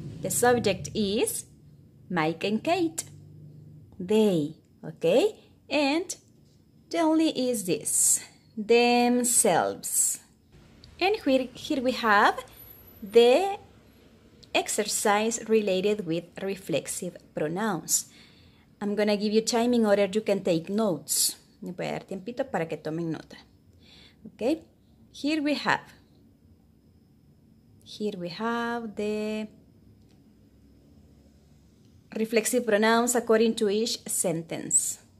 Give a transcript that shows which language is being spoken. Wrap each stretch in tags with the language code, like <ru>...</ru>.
<en>The subject is Mike and Kate. They, okay? And the only is this. themselves. And here we have the exercise related with reflexive pronouns. I'm gonna give you time in order you can take notes.</en> <es>Me voy a dar tiempito para que tomen nota.</es> <en>Okay, here we have the reflexive pronouns according to each sentence.</en>